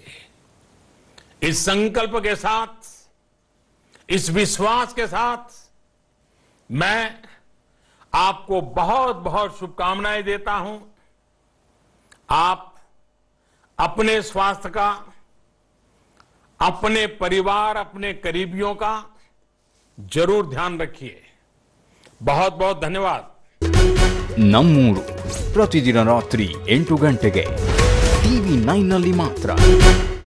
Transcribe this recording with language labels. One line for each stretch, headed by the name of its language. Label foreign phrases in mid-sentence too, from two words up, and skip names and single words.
Hindi: इस संकल्प के साथ, इस विश्वास के साथ मैं आपको बहुत बहुत शुभकामनाएं देता हूं। आप अपने स्वास्थ्य का, अपने परिवार, अपने करीबियों का जरूर ध्यान रखिए। बहुत बहुत ಧನ್ಯವಾದ।
Kannada: ನಮ್ಮೂರು ಪ್ರತಿದಿನ ರಾತ್ರಿ 8 ಗಂಟೆಗೆ TV9 ನಲ್ಲಿ ಮಾತ್ರ।